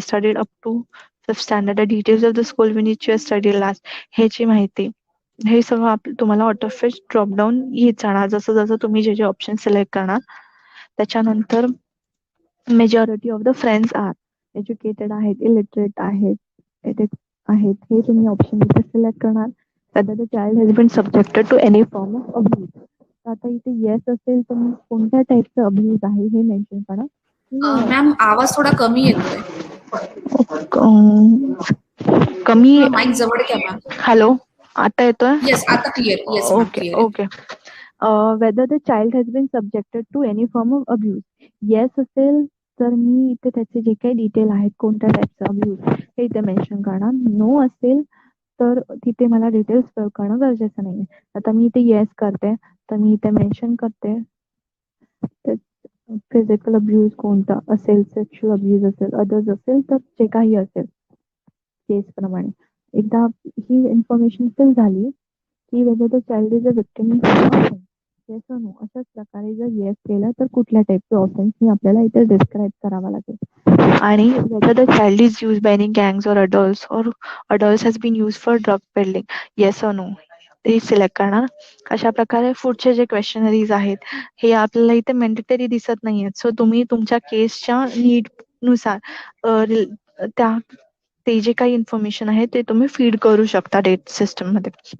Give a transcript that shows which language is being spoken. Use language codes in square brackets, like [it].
[en] Studied up to fifth standard. Details of the school in which you study last [mr] ह्याची माहिती. हे सगळं तुम्हाला ऑटोफिश ड्रॉपडाऊन येत जाणार जसं जसं तुम्ही जे ऑप्शन सिलेक्ट करणार. त्याच्यानंतर [en] majority of the friends are educated [mr] आहेत, इलिटरेट आहेत, हे तुम्ही ऑप्शन इथे सिलेक्ट करणार. [en] whether the child has been subjected to any form of abuse. [mr] तर आता इथे येस असेल तर मग कोणत्या टाईपचं अब्यूज आहे हे मेन्शन करा. मॅम आवाज थोडा कमी येतोय. कमी. थोडा माईक जवळ घ्या मॅम. हॅलो, आता येतोय? येस आता clear. Yes ma'am okay clear. Okay. [en] whether the child has been subjected to any form of abuse. [mr] Yes असेल तर मी इथे त्याचे जे काही डिटेल आहेत कोणत्या टाईपचं अब्यूज हे इथे मेन्शन करणार. नो असेल तर तिथे मला डिटेल्स फिल करणं गरजेचं नाहीये. आता मी इथे येस करते तर मी इथे मेन्शन करते फिजिकल अब्यूज कोणता असेल, सेक्शुअल अब्यूज असेल, अदर्स असेल तर जे काही असेल केस प्रमाणे. एकदा ही इन्फॉर्मेशन फिल झाली की [en] whether the child is a victim of offense. [mr] Yes or no अशाच प्रकारे जर येस केलं तर कुठल्या टाईपचे ऑफेन्स हे आपल्याला इथे डिस्क्राईब करावा लागेल. आणि [en] whether the child is used by any gangs or adults has been used for drug peddling. [mr] Yes or no हे सिलेक्ट करणार. अशा प्रकारे पुढचे जे क्वेश्चनरीज आहेत हे आपल्याला इथे मॅन्डेटरी दिसत नाहीयेत. सो तुम्ही तुमच्या केसच्या नीड नुसार ते जे काही इन्फॉर्मेशन आहे ते तुम्ही फीड करू शकता डेट सिस्टम मध्ये.